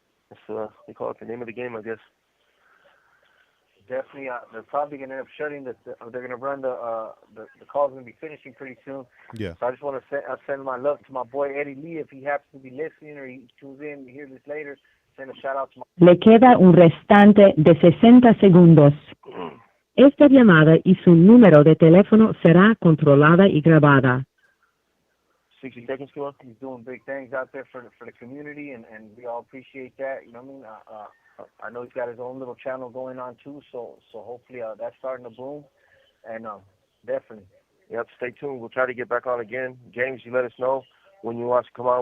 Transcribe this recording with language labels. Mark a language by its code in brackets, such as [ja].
[en] It's they call it the name of the game, I guess. Definitely, they're probably going to end up shutting they're going to run the call's going to be finishing pretty soon. Yeah. So I just want to send my love to my boy Eddie Lee. If he happens to be listening or he tunes in to hear this later, send a shout out to my... [es] Le queda un restante de 60 segundos. Esta llamada y su número de teléfono será controlada y grabada. [en] 60 seconds, come on. He's doing big things out there for the community, and we all appreciate that. You know what I mean? I know he's got his own little channel going on too, so hopefully that's starting to boom, and definitely. Yep, stay tuned. We'll try to get back on again. James, you let us know when you want to come on.